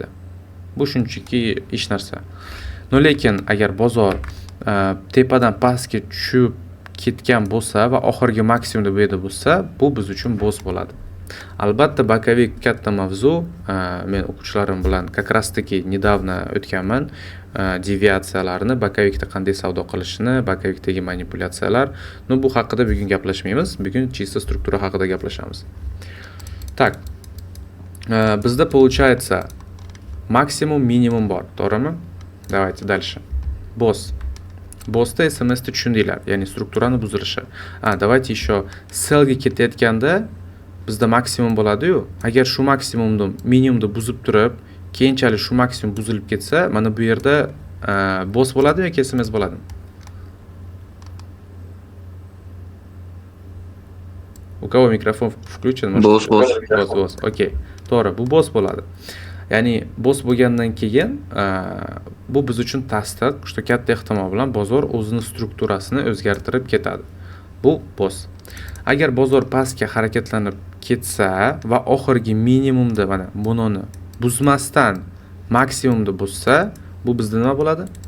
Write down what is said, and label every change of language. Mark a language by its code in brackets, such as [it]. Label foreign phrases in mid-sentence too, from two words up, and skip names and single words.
[uz] Bu shunchaki ish narsa. Lekin agar bozor tepadan pastga tushib ketgan bo'lsa va oxirgi maksimumda bu yerda bo'lsa, bu biz uchun boss bo'ladi. Albatta, bakavik katta mavzu. Men o'quvchilarim bilan [ru] как раз таки недавно [uz] o'tganman. Deviatsiyalarni, bakavikda qanday savdo qilishni, bakavikdagi manipulyatsiyalar. Bu haqida bugun gaplashmaymiz. Bugun чисто struktura haqida gaplashamiz. [ru] Так. Bizda получается максимум, [uz] minimum bor, to'g'rimi? [ru] Давайте дальше. Boss. [uz] Bossda SMS'ni tushundinglar, ya'ni strukturani buzilishi. [ru] Давайте еще [uz] sellga ketayotganda bizda maksimum bo'ladi-yu. Agar shu maksimumni minimumni buzib turib, keyinchalik shu maksimum buzilib ketsa, mana bu yerda boss bo'ladi yoki SMS bo'ladi? [ru] У кого микрофон включен? [uz] Boss. Okey. To'g'ri, bu boss bo'ladi. Ya'ni boss bo'lgandan keyin bu biz uchun tasdiq, что katta ehtimol bilan bozor o'zining strukturasini o'zgartirib ketadi. Bu boss. Agar bozor pastga harakatlanib ketsa va oxirgi minimumda mana bunini buzmasdan maksimumda buzsa, bu bizda nima bo'ladi?